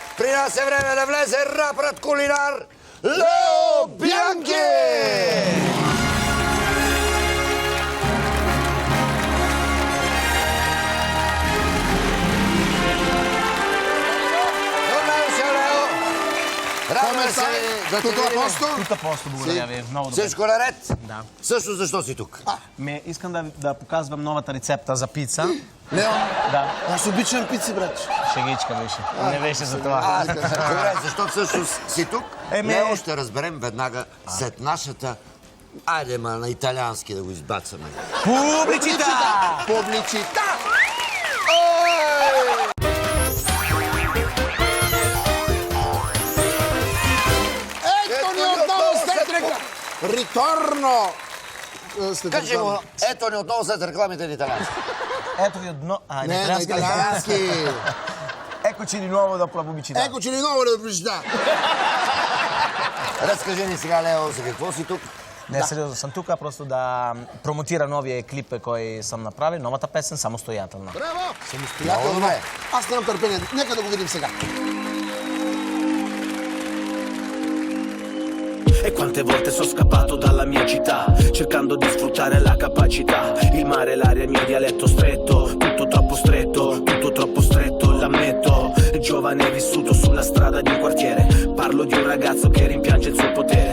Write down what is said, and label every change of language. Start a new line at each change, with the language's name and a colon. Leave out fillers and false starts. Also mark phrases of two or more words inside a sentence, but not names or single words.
Bulgarian: При нас е време да влезе рапърът кулинар Лео Бянки!
Italian: Come stai? Tutto a posto? Tutto a posto,
Bulgarian: благодаря ви. Много добре. Всичко наред? Да. Също защо си тук? Искам да показвам новата рецепта за пица. Лео, Да. аз обичам пици, брат. Шегичка беше. Не беше за това. Добре, защо всъщност си тук? Лео ще разберем веднага след нашата... Айде, на италиански да го избацаме.
Italian: Публичита! Публичита!
Bulgarian: Ето ни отново след реклама!
Italian: Ritorno!
Bulgarian: Кажи му, ето ни отново след рекламите на италиански. Ето ви одно... Не, на италиански!
Italian: Eccoci di nuovo dopo la pubblicità. Eccoci di nuovo la pubblicità!
Bulgarian: Разкажи ни сега, Лео, за какво си тук? Не, сериозно съм тук, просто да промотира новия клип, който съм направил, новата песен «Самостоятелна». Браво! Самостоятелна. Аз нямам търпение. Нека да го видим сега.
Italian: E quante volte sono scappato dalla mia città, cercando di sfruttare la capacità. Il mare, l'aria, il mio dialetto stretto, tutto troppo stretto, l'ammetto. Giovane vissuto sulla strada di un quartiere, parlo di un ragazzo che rimpiange il suo potere.